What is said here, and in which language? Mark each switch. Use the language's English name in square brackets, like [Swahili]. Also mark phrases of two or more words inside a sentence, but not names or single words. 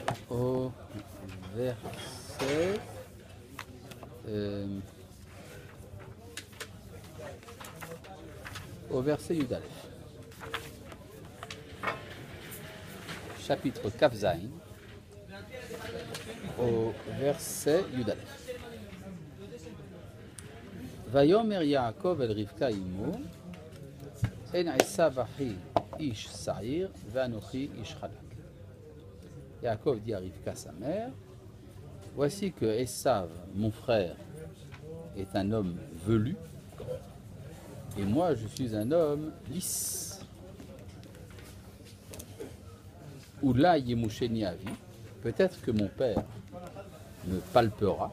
[French] au verset Yud Aleph. Chapitre Kaf Zayin, au verset Yud Aleph. [Hebrew] ויאמר יעקב אל רבקה אמו, הן עשו אחי איש שעיר, ואנכי איש חלק. [French] Yaakov dit à Rivka sa mère, voici que Esav, mon frère, est un homme velu, et moi je suis un homme lisse. [Hebrew] אולי ימשני אבי, [French] peut-être que mon père me palpera.